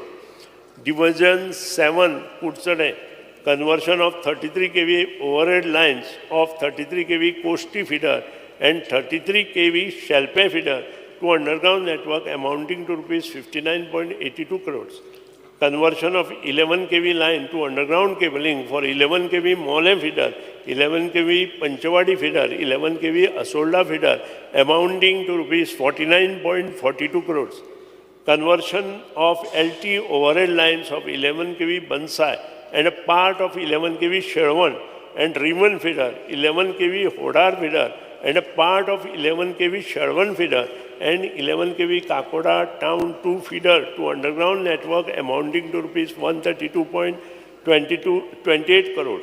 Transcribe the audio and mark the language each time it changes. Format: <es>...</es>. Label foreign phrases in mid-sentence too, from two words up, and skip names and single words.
<en>Division 7 Putsade, conversion of 33 kV overhead lines of 33 kV Kosti feeder and 33 kV Shalpe feeder to underground network amounting to rupees 59.82 crores. Conversion of 11 kV line to underground cabling for 11 kV Mole feeder, 11 kV Panchavadi feeder, 11 kV Asolda feeder amounting to rupees 49.42 crores. Conversion of LT overhead lines of 11 kV Bansai and a part of 11 kV Sherwan and Riman feeder, 11 kV Hodar feeder and a part of 11 kV Sherwan feeder and 11 kV Kakoda Town 2 feeder to underground network amounting to rupees 132.28 crores.</en>